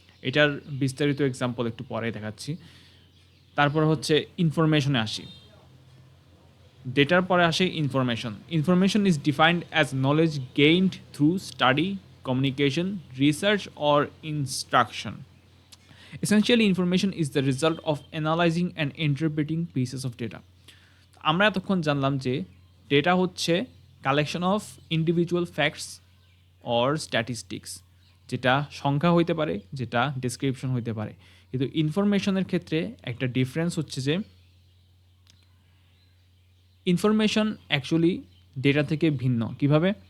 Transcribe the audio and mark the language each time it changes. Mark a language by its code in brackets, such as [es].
[bn] এটার বিস্তারিত এক্সাম্পল একটু পরে দেখাচ্ছি। তারপর হচ্ছে ইনফরমেশনে আসি। ডেটার পরে আসে information. [en] Information is defined as knowledge gained through study, communication, research or instruction. Essentially, information is the result of analyzing and interpreting pieces of data. [bn] আমরা এতক্ষণ জানলাম যে ডেটা হচ্ছে [en] collection of individual facts or statistics, [bn] যেটা সংখ্যা হইতে পারে, যেটা ডেসক্রিপশন হইতে পারে। কিন্তু ইনফরমেশনের ক্ষেত্রে একটা ডিফারেন্স হচ্ছে যে ইনফরমেশন অ্যাকচুয়ালি ডেটা থেকে ভিন্ন। কিভাবে?